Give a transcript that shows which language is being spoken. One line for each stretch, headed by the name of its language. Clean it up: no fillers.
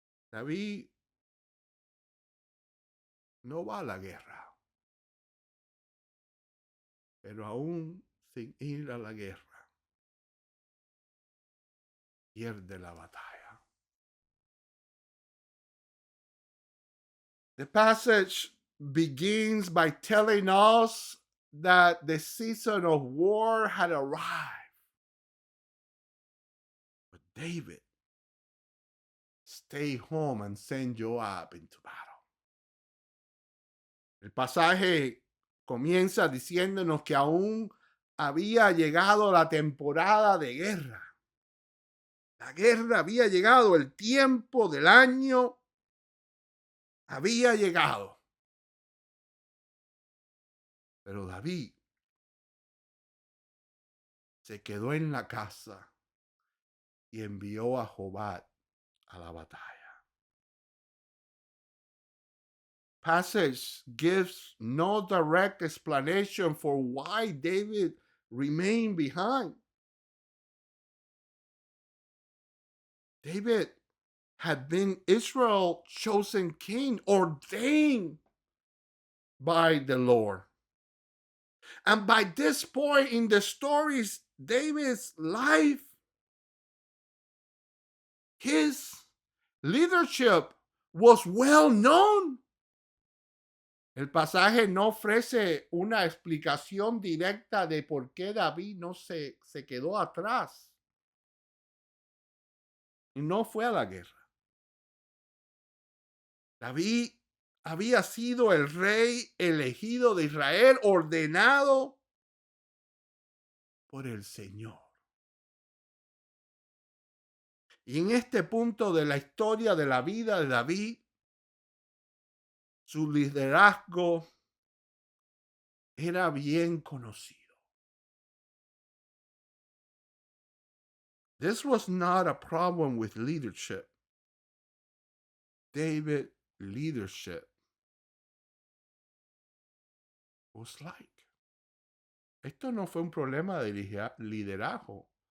Spanish: David no va a la guerra, pero aún sin ir a la guerra, pierde la batalla.
English: The passage begins by telling us that the season of war had arrived. But David stayed home and sent Joab into battle.
Spanish: El pasaje comienza diciéndonos que aún había llegado la temporada de guerra. La guerra había llegado, el tiempo del año había llegado. Pero David se quedó en la casa y envió a Joab a la batalla.
English: Passage gives no direct explanation for why David remained behind. David had been Israel's chosen king, ordained by the Lord. And by this point in the stories, David's life, his leadership was well known.
Spanish: El pasaje no ofrece una explicación directa de por qué David no se quedó atrás y no fue a la guerra. David había sido el rey elegido de Israel, ordenado por el Señor. Y en este punto de la historia de la vida de David, su liderazgo era bien conocido.
English: This was not a problem with leadership. David's leadership was like.
Spanish: Esto no fue un problema de liderazgo.